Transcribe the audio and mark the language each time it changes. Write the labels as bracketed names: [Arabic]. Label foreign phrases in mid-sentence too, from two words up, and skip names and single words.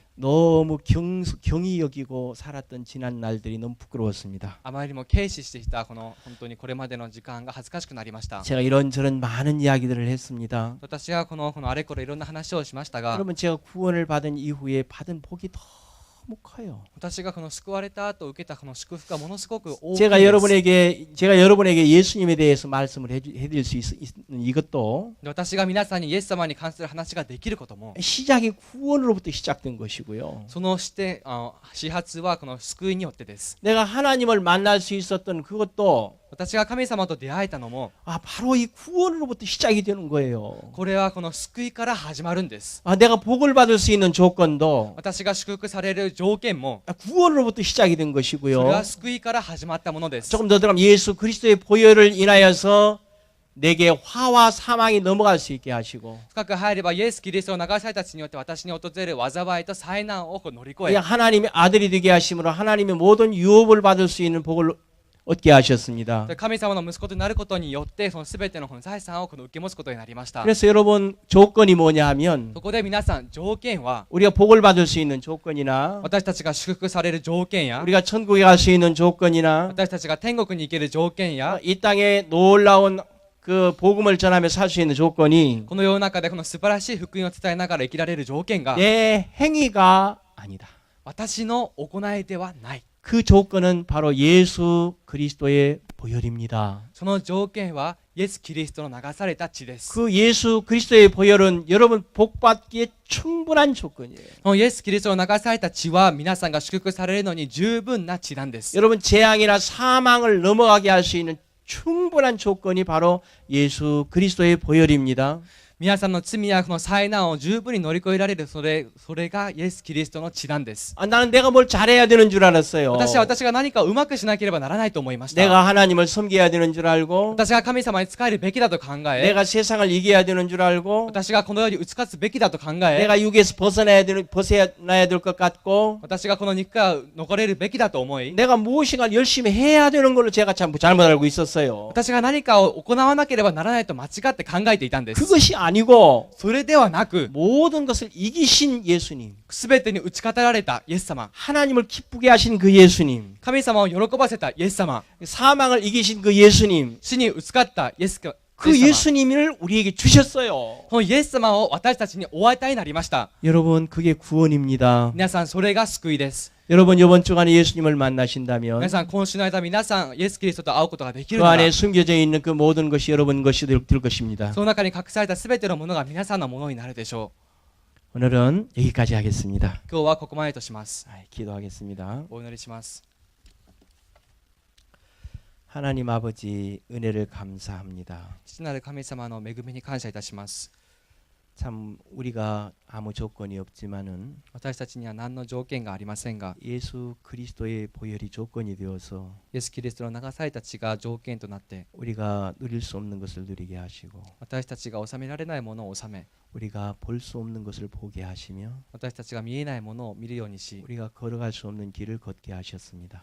[Korean] 너무 경히 여기고 살았던 지난 날들이 너무 부끄러웠습니다. [Japanese] あまりにも軽視してきたこの本当にこれまでの時間が恥ずかしくなりました。 [Korean] 제가 이런저런 많은 이야기들을 했습니다. [Japanese] 私がこのあれこれいろんな話をしましたが、 [Korean] 그러면 제가 구원을 받은 이후에 받은 복이 너무 커요. [Japanese] 私がこの救われた後受けたこの祝福がものすごく大きい [Korean] 제가 [Japanese] です。 [Korean] 여러분에게 예수님에 대해서 말씀을 해드릴 수 있는 이것도 [Japanese] 私が皆さんにイエス様に関する話ができることも、 [Korean] 시작이 구원으로부터 시작된 것이고요. [Japanese] その始発はこの救いによってです。 [Korean] 내가 하나님을 만날 수 있었던 그것도 [Japanese] 私が神様と出会えたのも、 [Korean] 바로 이 구원으로부터 시작이 되는 거예요. [Japanese] これはこの救いから始まるんです。 [Korean] 내가 복을 받을 수 있는 조건도 [Japanese] 私が祝福される条件も、 [Korean] 구원으로부터 시작이 된 [Japanese] それ [Korean] 것이고요. [Japanese] は救いから始まったものです。 [Korean] 조금 더 들어가면 예수 그리스도의 보혈을 인하여서 내게 화와 사망이 넘어갈 수 있게 하시고 [Japanese] 深く入ればイエス・キリストを流された血によって私に訪れる災いと災難を乗り越え、 [Korean] 하나님의 아들이 되게 하심으로 하나님의 모든 유업을 받을 수 있는 복을 얻게 하셨습니다. [Japanese] 神様の息子となることによってその全てのこの財産を受け持つことになりました。 [Korean] 그래서 여러분 조건이 뭐냐 하면 [Japanese] そこで皆さん条件は、 [Korean] 우리가 복을 받을 수 있는 조건이나 [Japanese] 私たちが祝福される条件や、 [Korean] 우리가 천국에 갈 수 있는 조건이나 [Japanese] 私たちが天国に行ける条件や、 [Korean] 이 땅에 놀라운 그 복음을 전하며 살 수 있는 조건이 [Japanese] この世の中でこの素晴らしい福音を伝えながら生きられる条件が [Korean] 내 행위가 아니다. [Japanese] 私の行いではない。 [Korean] 그 조건은 바로 예수 그리스도의 보혈입니다. [Japanese] その条件はイエス・キリストの流された血です。 [Korean] 그 예수 그리스도의 보혈은 여러분 복받기에 충분한 조건이에요. [Japanese] このイエス・キリストの流された血は皆さんが祝福されるのに十分な血なんです。 [Korean] 여러분 재앙이나 사망을 넘어가게 할 수 있는 충분한 조건이 바로 예수 그리스도의 보혈입니다. [Japanese] 皆さんの罪やこの災難を十分に乗り越えられるそれがイエス・キリストの血なんです。 [Korean] 나는 내가 뭘 잘해야 되는 줄 알았어요. [Japanese] 私が何かをうまくしなければならないと思いました。 [Korean] 내가 하나님을 섬겨야 되는 줄 알고 [Japanese] 私が神様に仕えるべきだと考え、 [Korean] 내가 세상을 이겨야 되는 줄 알고 [Japanese] 私がこの世に打ち勝つべきだと考え、 [Korean] 내가 육에서 벗어나야 될 것 같고 [Japanese] 私がこの肉から残れるべきだと思い、 [Korean] 내가 무엇인가 열심히 해야 되는 걸로 제가 참 잘못 알고 있었어요. [Japanese] 私が何かを行わなければならないと間違って考えていたんです。 [Korean] 그것이 아니고 [Japanese] それではなく、 [Korean] 모든 것을 이기신 예수님, [Japanese] すべてに打ち勝たれたイエス様、 [Korean] 하나님을 기쁘게 하신 그 예수님, [Japanese] 神様を喜ばせたイエス様、 [Korean] 사망을 이기신 그 예수님, [Japanese] 死に打ち勝ったイエス様、 [Korean] 그 예수님을 우리에게 주셨어요. [Japanese] このイエス様を私たちにお与えになりました。 [Korean] 여러분 그게 구원입니다. [Japanese] 皆さんそれが救いです。 [Korean] 여러분 이번 주간에 예수님을 [Japanese] 皆 [Korean] 만나신다면 [Japanese] さん今週の間皆さんイエス・キリストと会うことができる [Korean] 그 [Japanese] なら、 [Korean] 안에 숨겨져 있는 그 모든 것이 여러분 것이 될 것입니다. [Japanese] その中に隠されたすべてのものが皆さんのものになるでしょ [Korean] 오늘은 여기까지 하겠습니다. [Japanese] う。今日はここまでとします。 [Korean] 기도하겠습니다. [Japanese] お祈りします。 [Korean] 하나님 아버지 은혜를 감사합니다. [Japanese] 父なる神様の恵みに感謝いたします。 [Korean] 참 우리가 아무 조건이 없지만은 [Japanese] 私たちには何の条件がありませんが、 [Korean] 예수 그리스도의 보혈이 조건이 되어서 [Japanese] イエス・キリストの流された血が条件となって、 [Korean] 우리가 누릴 수 없는 것을 누리게 하시고 [Japanese] 私たちが収められないものを収め、 [Korean] 우리가 볼 수 없는 것을 보게 하시며 [Japanese] 私たちが見えないものを見るようにし、 [Korean] 우리가 걸어갈 수 없는 길을 걷게 하셨습니다.